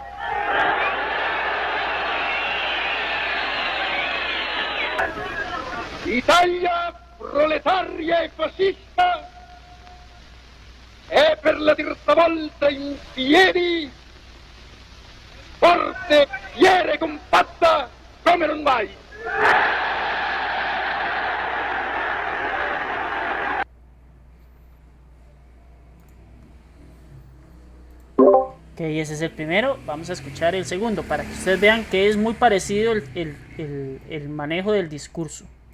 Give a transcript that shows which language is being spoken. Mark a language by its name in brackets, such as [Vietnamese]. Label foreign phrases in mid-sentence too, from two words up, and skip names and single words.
[Italian] l'Italia proletaria e fascista è per la terza volta in piedi, forte, fiera e compatta come non mai. [Spanish] Ok, ese es el primero. Vamos a escuchar el segundo para que ustedes vean que es muy parecido el manejo del discurso.